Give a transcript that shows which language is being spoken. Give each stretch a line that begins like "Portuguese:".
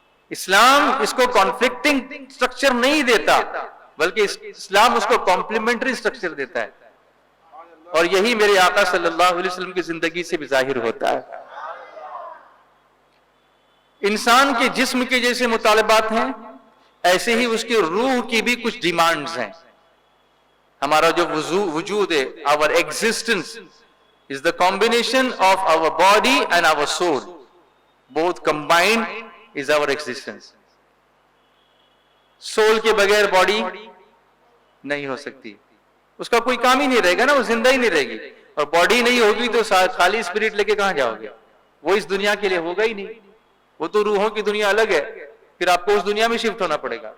Urdu: اسلام اس کو conflicting structure نہیں دیتا, بلکہ اسلام اس کو کمپلیمنٹری سٹرکچر دیتا ہے. اور یہی میرے آقا صلی اللہ علیہ وسلم کی زندگی سے بھی ظاہر ہوتا ہے. انسان کے جسم کے جیسے مطالبات ہیں, ایسے ہی اس کی روح کی بھی کچھ ڈیمانڈز ہیں. ہمارا جو وجود ہے,
English: our existence is the combination of our body and our soul. Both combined is our existence.
Urdu: Civil کے بغیر باڈی نہیں ہو سکتی, اس کا کوئی کام ہی نہیں رہے گا نا, وہ زندہ ہی نہیں رہے گی. اور باڈی نہیں ہوگی تو خالی اسپرٹ لے کے کہاں جاؤ گے, وہ اس دنیا کے لیے ہوگا ہی نہیں. وہ تو روحوں کی دنیا الگ ہے, پھر آپ کو اس دنیا میں شفٹ ہونا پڑے گا.